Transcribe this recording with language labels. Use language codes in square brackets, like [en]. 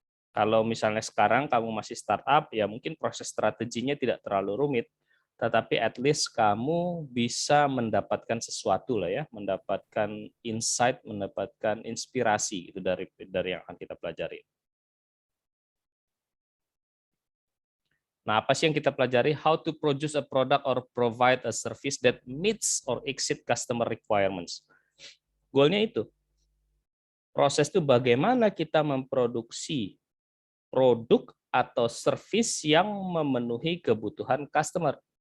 [id] Kalau misalnya sekarang kamu masih startup, ya mungkin proses strateginya tidak terlalu rumit, tetapi at least kamu bisa mendapatkan sesuatu lah ya, mendapatkan insight, mendapatkan inspirasi itu dari yang akan kita pelajari. Nah, apa sih yang kita pelajari? [en] How to produce a product or provide a service that meets or exceed customer requirements. [id] Goalnya itu. Proses itu bagaimana kita memproduksi produk atau service yang memenuhi kebutuhan customer.